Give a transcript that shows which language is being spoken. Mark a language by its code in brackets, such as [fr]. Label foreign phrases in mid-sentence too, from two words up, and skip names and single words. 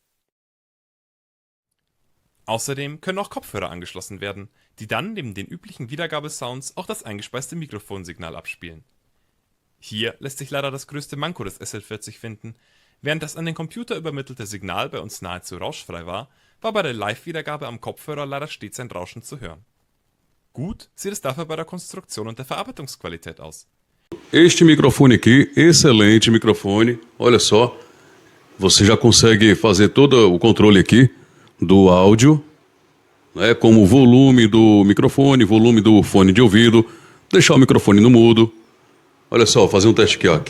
[de] Außerdem können auch Kopfhörer angeschlossen werden, die dann neben den üblichen Wiedergabesounds auch das eingespeiste Mikrofonsignal abspielen. Hier lässt sich leider das größte Manko des SL40 finden. Während das an den Computer übermittelte Signal bei uns nahezu rauschfrei war bei der Live-Wiedergabe am Kopfhörer leider stets ein Rauschen zu hören. Gut sieht es dafür bei der Konstruktion und der Verarbeitungsqualität aus. [pt] Este microfone aqui, excelente microfone, olha só, você já consegue fazer todo o controle aqui do áudio, né, como o volume do microfone, volume do fone de ouvido, deixar o microfone no mudo. Olha só, fazer um teste aqui, ó.